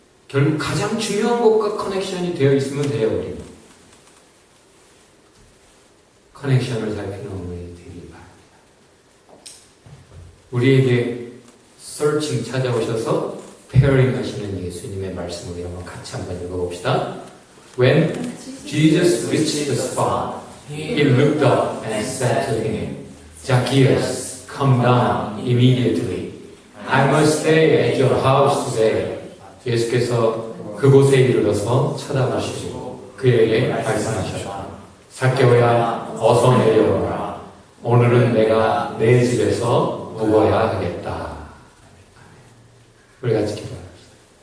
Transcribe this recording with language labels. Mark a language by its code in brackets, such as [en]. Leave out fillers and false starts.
[ko] 결국 가장 중요한 것과 커넥션이 되어 있으면 돼요, 우리. 커넥션을 살피는 우리 되길 바랍니다. 우리에게 searching 찾아오셔서 pairing 하시는 예수님의 말씀을 한번 같이 한번 읽어봅시다. [en] When Jesus reached the spot, he looked up and said to him, Zacchaeus, come down immediately. I must stay at your house today. [ko] 예수께서 그곳에 이르러서 쳐다보시고 그에게 말씀하셨다. zaccheo야, 어서 내려오라. 오늘은 내가 내 집에서 묵어야 하겠다. 우리 같이 기도합시다.